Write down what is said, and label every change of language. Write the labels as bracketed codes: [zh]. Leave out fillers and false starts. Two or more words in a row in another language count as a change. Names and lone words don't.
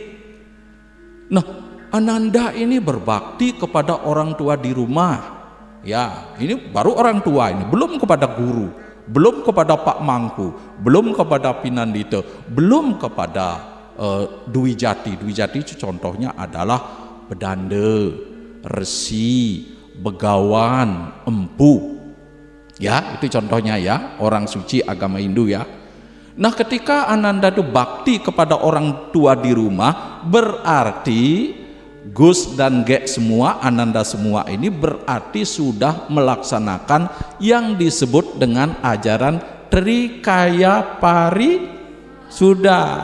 [id] Nah, Ananda ini berbakti kepada orang tua di rumah. Ya, ini baru orang tua ini, belum kepada guru, belum kepada Pak Mangku, belum kepada Pinandita, belum kepada Dwi Jati. Dwi Jati itu contohnya adalah bedanda, resi, begawan, empu, ya, itu contohnya ya, orang suci agama Hindu ya. Nah, ketika Ananda itu bakti kepada orang tua di rumah, berarti Gus dan Gek semua, Ananda semua ini berarti sudah melaksanakan yang disebut dengan ajaran Trikaya Parisuddha.